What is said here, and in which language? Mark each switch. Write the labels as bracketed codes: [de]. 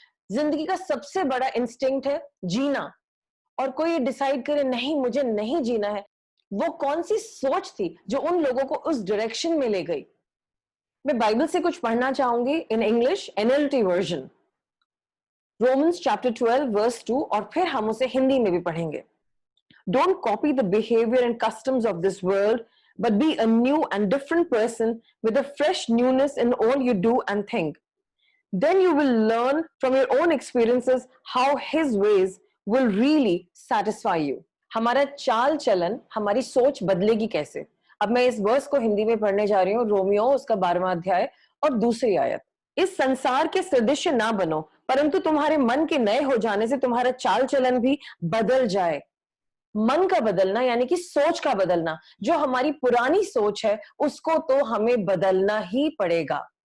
[hi] जिंदगी का सबसे बड़ा इंस्टिंक्ट है जीना, और कोई ये डिसाइड करे नहीं मुझे नहीं जीना है। वो कौन सी सोच थी जो उन लोगों को उस डायरेक्शन में ले गई? मैं बाइबल से कुछ पढ़ना चाहूंगी [en] in English, [hi] NLT version, Romans chapter 12 verse 2, और फिर हम उसे हिंदी में भी पढ़ेंगे। [en] Don't copy the behavior and customs of this world, but be a new and different person with a fresh newness in all you do and think. Then you will learn from your own experiences how His ways will really satisfy you. [hi] हमारा चाल चलन, हमारी सोच बदलेगी कैसे? अब मैं इस वर्स को हिंदी में पढ़ने जा रही हूँ, रोमियो उसका 12वां अध्याय और दूसरी आयत। इस संसार के सदृश ना बनो, परंतु तुम्हारे मन के नए हो जाने से तुम्हारा चाल चलन भी बदल जाए। मन का बदलना यानी कि सोच का बदलना। जो हमारी पुरानी सोच है उसको तो हमें बदलना ही पड़ेगा।